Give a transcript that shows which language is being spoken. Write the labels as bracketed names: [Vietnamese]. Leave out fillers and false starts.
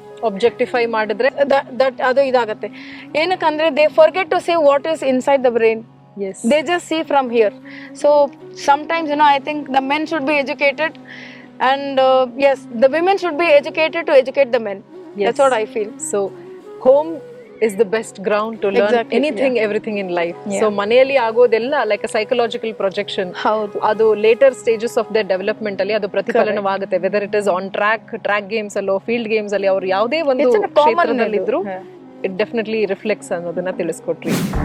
[Kannada] objectify ಮಾಡಿದ್ರೆ that ಅದು ಇದಾಗತ್ತೆ. ಏನಕ್ಕಂದ್ರೆ [English] they forget to see what is inside the brain. Yes, they just see from here. So sometimes I think the men should be educated, and yes, the women should be educated to educate the men. Yes. That's what I feel. So home is the best ground to learn Exactly, anything, everything in life. Yeah. So [Kannada] ಮನೆಯಲ್ಲಿ ಆಗೋದೆಲ್ಲ [English] like a psychological projection. [Kannada] ಹೌದು. ಅದು [English] later stages of their development [Kannada] ಅಲ್ಲಿ ಅದು ಪ್ರತಿಫಲನವಾಗುತ್ತೆ. [English] Whether it is on track games [Kannada] ಅಲ್ಲೋ field games ಅಲ್ಲಿ ಅವ್ರು ಯಾವುದೇ ಒಂದು ಕ್ಷೇತ್ರದಲ್ಲಿ ಇದ್ರು [English] it definitely reflects [Kannada] ಅನ್ನೋದನ್ನ ತಿಳಿಸ್ಕೊಟ್ರಿ.